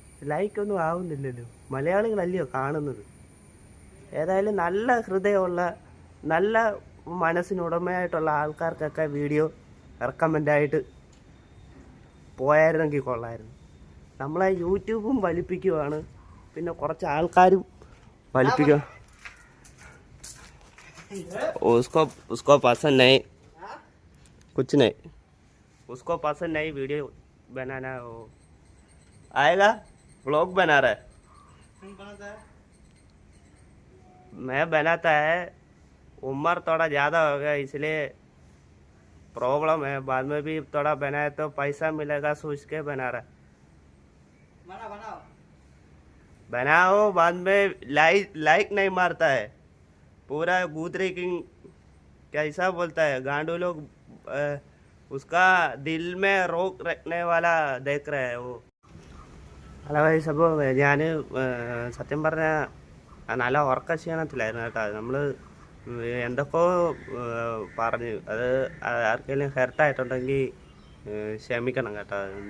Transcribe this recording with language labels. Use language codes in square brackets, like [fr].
[ml] ലൈക്കൊന്നും ആവുന്നില്ലല്ലോ. മലയാളികളല്ലയോ കാണുന്നത്. ഏതായാലും നല്ല ഹൃദയമുള്ള, നല്ല മനസ്സിനുടമയായിട്ടുള്ള ആൾക്കാർക്കൊക്കെ വീഡിയോ റെക്കമെൻഡായിട്ട് പോയായിരുന്നെങ്കിൽ കൊള്ളായിരുന്നു. നമ്മളെ യൂട്യൂബും വലിപ്പിക്കുവാണ്, പിന്നെ കുറച്ച് ആൾക്കാരും വലിപ്പിക്കുക. [hi] उसको पसंद नहीं, कुछ नहीं, उसको पसंद नहीं वीडियो बनाना. वो आएगा, व्लॉग बना रहा है. मैं बनाता है, उम्र थोड़ा ज़्यादा हो गया इसलिए प्रॉब्लम है. बाद में भी थोड़ा बनाए तो पैसा मिलेगा सोच के बना रहा. बनाओ, बाद में लाइक नहीं मारता है. पूरा गूदरी किंग कैसा बोलता है, गांडू लोग उसका दिल में रोक रखने वाला देख रहे हैं वो. [ml] ഹലോ ഗൈസ്, അപ്പോൾ ഞാൻ സത്യം പറഞ്ഞാൽ നല്ല ഉറക്കക്ഷീണത്തിലായിരുന്നു കേട്ടോ. നമ്മൾ എന്തൊക്കെയോ പറഞ്ഞു. അത് ആർക്കെങ്കിലും ഹെർട്ടായിട്ടുണ്ടെങ്കിൽ ക്ഷമിക്കണം കേട്ടോ.